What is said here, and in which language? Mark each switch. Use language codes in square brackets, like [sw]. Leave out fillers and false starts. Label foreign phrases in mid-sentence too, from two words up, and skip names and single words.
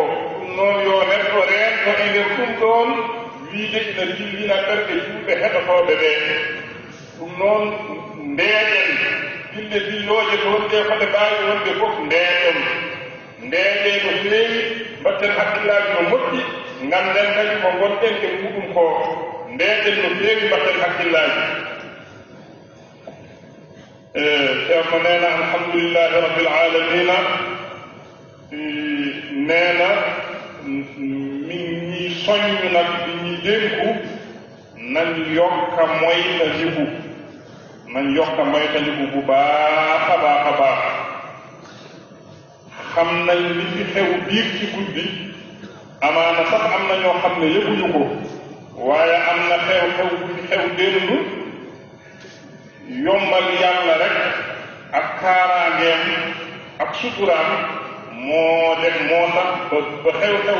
[ff] ɗum noon yo neɗɗo reento e nder ɗum ɗon wiide ina dillina ɓerɗe juuɓe heɗotooɓe ɓe ɗum noon ndeeƴen dille dillooje toon ɗe ko ɗe mbaawi wonde fof ndeeƴen ndeeƴe no feewi mbatten hakkillaaji no moƴƴi ngannden kadi ko gonɗen e muɗum ko ndeeƴen no feewi mbatten hakkillaaji ceerno neena [ar] الحمد لله رب العالمين [wo] neena min ñi soññu nag di ñi dénku nañ yokka moytandiku bu baax a baax a baax xam nañ li fi xew biir ci guddi amaana sax am na ñoo xam ne yëguñu ko waaye am na xew-xew bu fi xew démb yombal yàlla rek ak kaaraangeem ak suturaam moo tax ba xew-xew